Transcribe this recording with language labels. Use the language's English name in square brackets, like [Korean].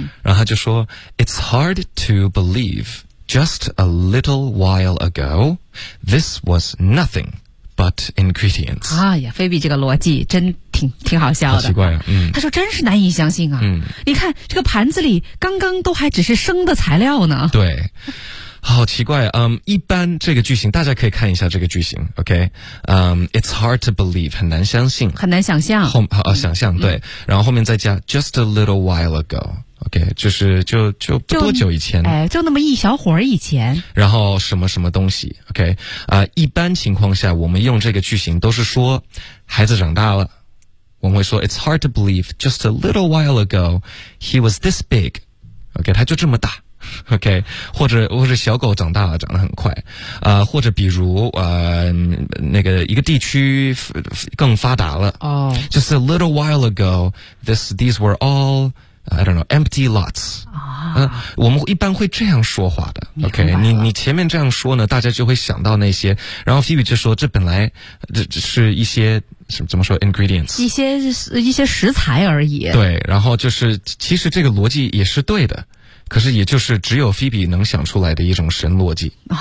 [Chinese] 然后他就说 [English] ，It's hard to believe. Just a little while ago, this was nothing but ingredients. [Chinese] 啊呀，菲比这个逻辑真挺好笑的。好奇怪啊，嗯。他说真是难以相信啊。嗯。你看这个盘子里刚刚都还只是生的材料呢。对。好奇怪，一般这个句型大家可以看一下这个句型 ,OK? [English] It's hard to believe, [Chinese] 很难相信。很难想象。想象，对。然后后面再加 [English] just a little while ago。 [Chinese] OK, 就不多久以前。就那么一小会儿以前。然后什么什么东西 ,OK? 一般情况下我们用这个句型都是说孩子长大了。我们会说 [English] ,it's hard to believe, just a little while ago, he was this big. [Chinese] OK, 他就这么大。 OK, 或者小狗长大了长得很快。或者比如那个一个地区更发达了。 [English] Oh. Just a little while ago, these were all,I don't know, empty lots. [Chinese] 我们一般会这样说话的。OK, 你前面这样说呢大家就会想到那些。然后 Phoebe 就说这本来这是一些什么怎么说 ,ingredients。一些食材而已。对然后就是其实这个逻辑也是对的。可是也就是只有 Phoebe 能想出来的一种神逻辑。